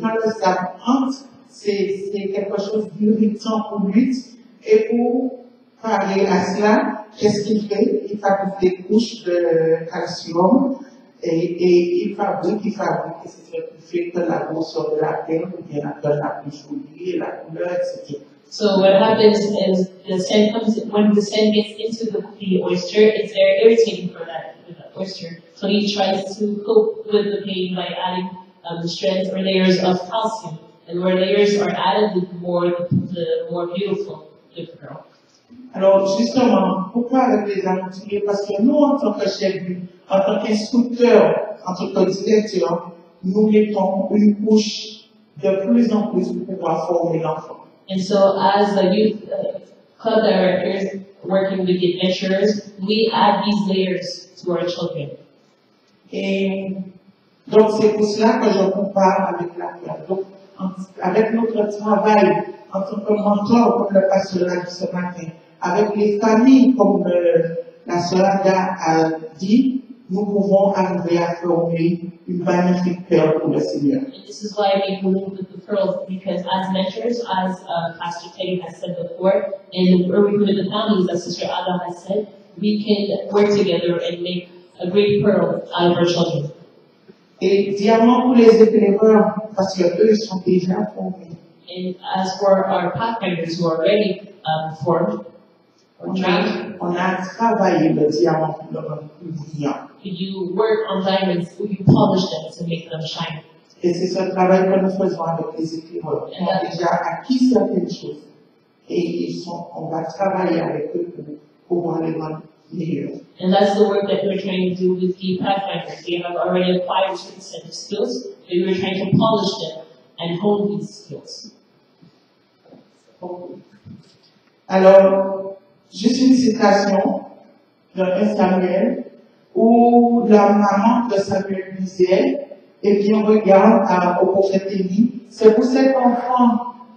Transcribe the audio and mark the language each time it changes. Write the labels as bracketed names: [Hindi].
[French] quand le sable entre, c'est quelque chose d'irritant pour lui. Et pour parer à cela, qu'est-ce qu'il fait? Il fabrique des couches de calcium et il fabrique, et c'est ce qui fait que la grosseur de la terre devient la plus jolie et la couleur, etc. [English] So what happens is when the sand gets into the oyster, it's very irritating for that oyster. So he tries to cope with the pain by adding strands or layers of calcium. And where layers are added, the more beautiful the pearl. [French] Alors, justement, pourquoi avec les aventuriers? Parce que nous, en tant que chef, en tant qu'instructeur, en tant que directeur, nous mettons une couche de plus en plus pour pouvoir former l'enfant. [English] And so, as the youth club directors working with the adventurers, we add these layers to our children. [French] Et donc, c'est pour cela que je compare avec la classe. Donc, avec notre travail en tant que mentor, comme le pasteur l'a dit ce matin, avec les familles, comme la sœur Ada a dit, nous pouvons arriver à former une magnifique perle pour le Seigneur. [English] And this is why we move with the pearls, because as mentors, as Pastor Teddy has said before, and working with the families, as Sister Ada has said, we can work together and make a great pearl out of our children. [French] Et diamants pour les éclaireurs, parce qu'eux, ils sont déjà formés. [English] And as for our pathfinders who are already formed, or trained, [French] on a travaillé le diamant pour le rendre plus brillant. [English] You work on diamonds, you polish them to make them shine. [French] Et c'est ce travail que nous faisons avec les éclaireurs. Ils ont déjà acquis certaines choses. Et on va travailler avec eux pour pouvoir les rendre meilleurs. [English] And that's the work that we're trying to do with the pathfinders. They have already acquired a certain set of skills, but we're trying to polish them and hone these skills. [French] Alors, juste une citation de 1 Samuel, où la maman de Samuel disait, et bien regarde au prophète Élie, c'est pour cet enfant.